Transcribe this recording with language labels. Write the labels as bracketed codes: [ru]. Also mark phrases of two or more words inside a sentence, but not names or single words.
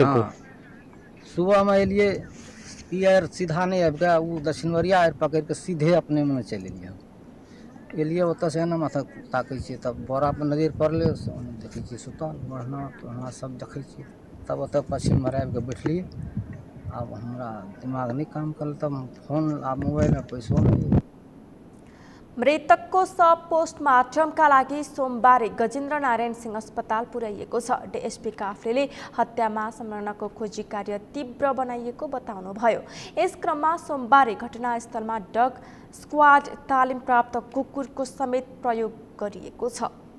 [mai] सुबह में एलिए ई यार सीधा नहीं आबि के उ दक्षिणवरिया आर पकड़ के सीधे अपने में चल एलिए एलिए ओतऽ से ना माथा ताकै छियै तब बोरा पर नजर पड़ले देखै छियै सुतल बढ़ना तो हमरा सब देखै छियै तब ओतऽ पश्चिम में आबि के बैठलिए। अब हमरा दिमाग नहीं काम करल तब फोन आ मोबाइल में पैसो नहीं। [ne] मृतकको शव पोस्टमार्टमका लागि सोमबार गजेन्द्र नारायण सिंह अस्पताल पुर्याइएको छ। डीएसपी काफ्लेले हत्यामा संलग्नको खोजी कार्य तीव्र बनाइएको बताउनुभयो। यस क्रममा सोमबार घटनास्थलमा डग स्क्वाड तालिम प्राप्त कुकुरको समेत प्रयोग गरिएको छ।